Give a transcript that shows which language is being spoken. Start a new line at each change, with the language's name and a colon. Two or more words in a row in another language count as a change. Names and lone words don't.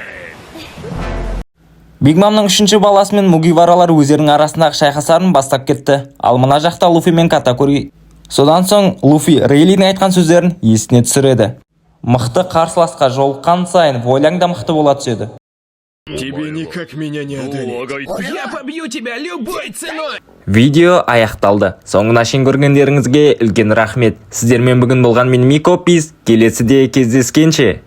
Kazakh: Биг Мамның үшінші баласы мен мугиваралар өздерінің арасындағы шайқастарын бастап кетті. Ал мына жақта Луфи мен Катакури. Содан соң Луфи Рейлидің айтқан сөздерін есіне түсіреді. Мықты қарсыласқа жолыққан сайын Воляң да мықты бола түседі.
Russian: Тебе никак меня не одолеть. Я побью тебя любой ценой!
Kazakh: Видео аяқталды. Соңына шейін көргендеріңізге үлкен рахмет. Сіздермен бүгін болған мен Мико Пис. Келесіде кездескенше.